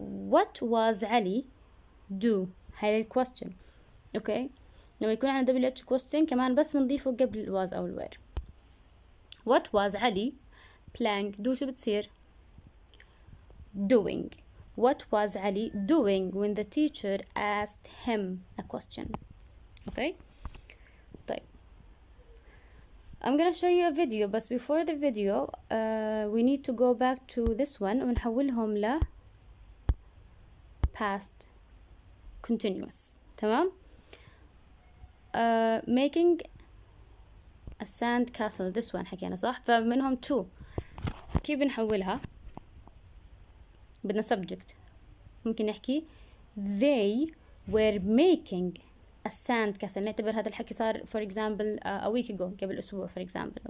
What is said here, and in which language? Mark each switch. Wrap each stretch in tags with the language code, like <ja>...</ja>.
<en>what was Ali do</en> <ar>هاي الquestion. اوكي لما يكون عندنا</ar> <en>WH question</en> <ar>كمان بس بنضيفه قبل was أو were.</ar> <en>what was Ali blank do</en> <ar>شو بتصير؟</ar> <en>doing. what was Ali doing when the teacher asked him a question. okay طيب I'm gonna show you a video but before the video we need to go back to this one</en> <ar>ونحولهم ل</ar> <en>past continuous. تمام making a sand castle this one</en> <ar>حكينا صح؟ فمنهم</ar> <en>two.</en> <ar>كيف بنحولها؟ بدنا subject ممكن نحكي they</ar> <en>were making a sand castle.</en> <ar>نعتبر هذا الحكي صار</ar> <en>for example a week ago</en> <ar>قبل أسبوع</ar> <en>for example.</en>